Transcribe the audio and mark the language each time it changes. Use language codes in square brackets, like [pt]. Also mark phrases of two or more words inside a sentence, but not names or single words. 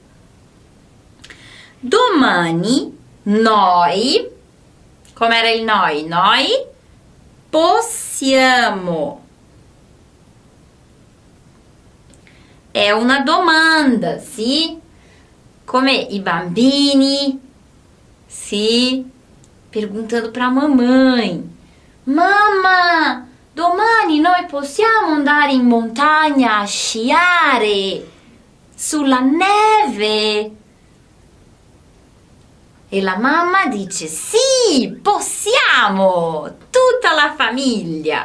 [it] Domani noi, com'era il noi? Noi possiamo. È una domanda, sì? Come i bambini, sì? [pt] Perguntando para a mamãe. [it] Mamma, domani noi possiamo andare in montagna a sciare sulla neve? E la mamma dice sì, possiamo, tutta la famiglia.